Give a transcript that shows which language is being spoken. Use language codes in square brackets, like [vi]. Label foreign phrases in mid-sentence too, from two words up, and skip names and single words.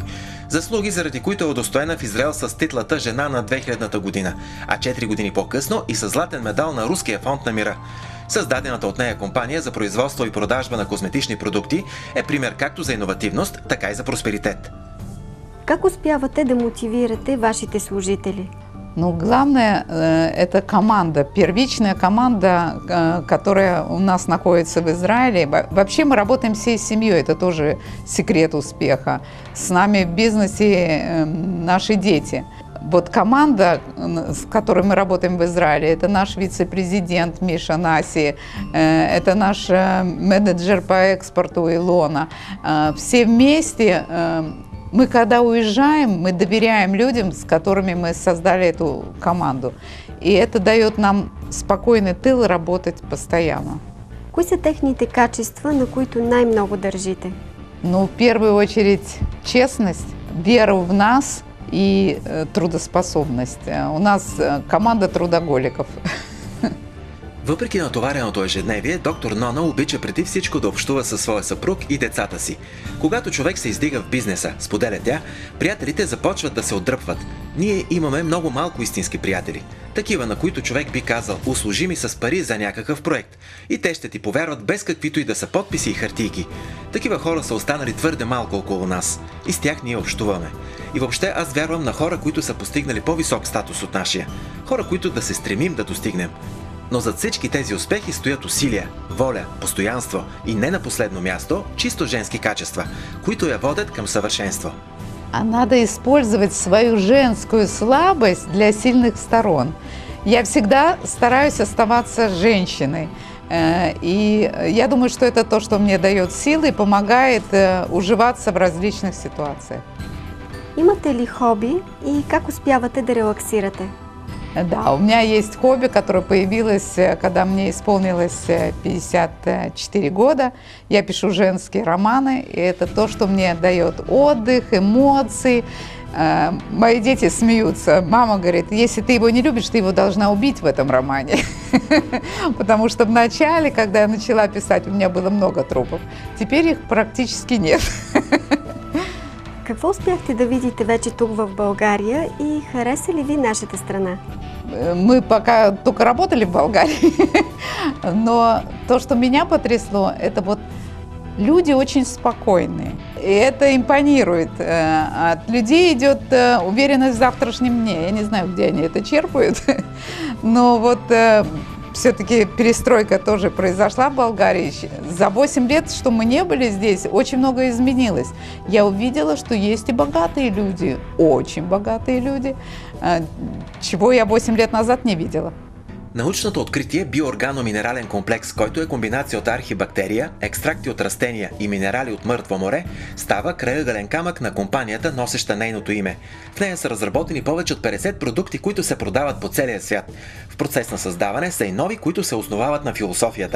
[bg] Заслуги, заради които е удостоена в Израел с титлата Жена на 2000-та година, а 4 години по-късно и с златен медал на Руския фонд на мира. Създадената от нея компания за производство и продажба на козметични продукти е пример както за иновативност, така и за просперитет. Как успявате да мотивирате вашите служители? [ru] Главное, это команда, первичная команда, которая у нас находится в Израиле. Вообще мы работаем всей семьей, это тоже секрет успеха. С нами в бизнесе наши дети. Вот команда, с которой мы работаем в Израиле, это наш вице-президент Миша Наси, это наш менеджер по экспорту Илона. Все вместе, мы когда уезжаем, мы доверяем людям, с которыми мы создали эту команду. И это дает нам спокойный тыл работать постоянно. [bg] Кои са техните качества, на които най-много държите? [ru] В первую очередь честность, вера в нас и трудоспособность. У нас команда трудоголиков. [bg] Въпреки натовареното ежедневие, доктор Нона обича преди всичко да общува със своя съпруг и децата си. Когато човек се издига в бизнеса, споделя тя, приятелите започват да се отдръпват. Ние имаме много малко истински приятели. Такива, на които човек би казал, услужи ми с пари за някакъв проект. И те ще ти повярват без каквито и да са подписи и хартийки. Такива хора са останали твърде малко около нас. И с тях ние общуваме. И въобще аз вярвам на хора, които са постигнали по-висок статус от нашия. Хора, които да се стремим да достигнем. Но зад всички тези успехи стоят усилия, воля, постоянство и не на последно място чисто женски качества, които я водят към съвършенство. [ru] А надо использовать свою женскую слабость для сильных сторон. Я всегда стараюсь оставаться женщиной. И я думаю, что это то, что мне дает силы и помогает уживаться в различных ситуациях. [bg] Имате ли хобби и как успявате да релаксирате? [ru] Да, у меня есть хобби, которое появилось, когда мне исполнилось 54 года. Я пишу женские романы, и это то, что мне дает отдых, эмоции. Мои дети смеются. Мама говорит, если ты его не любишь, ты его должна убить в этом романе. Потому что в начале, когда я начала писать, у меня было много трупов. Теперь их практически нет. [bg] Какво успяхте да видите вече тук в България и хареса ли ви нашата страна? [ru] Мы пока только работали в Болгарии, но то, что меня потрясло, это вот люди очень спокойные. И это импонирует. От людей идет уверенность в завтрашнем дне. Я не знаю, где они это черпают, но вот все-таки перестройка тоже произошла в Болгарии. За 8 лет, что мы не были здесь, очень многое изменилось. Я увидела, что есть и богатые люди, очень богатые люди, чего я 8 лет назад не видела. [bg] Научното откритие биооргано-минерален комплекс, който е комбинация от архибактерия, екстракти от растения и минерали от мъртво море, става крайъгълен камък на компанията, носеща нейното име. В нея са разработени повече от 50 продукти, които се продават по целия свят. В процес на създаване са и нови, които се основават на философията.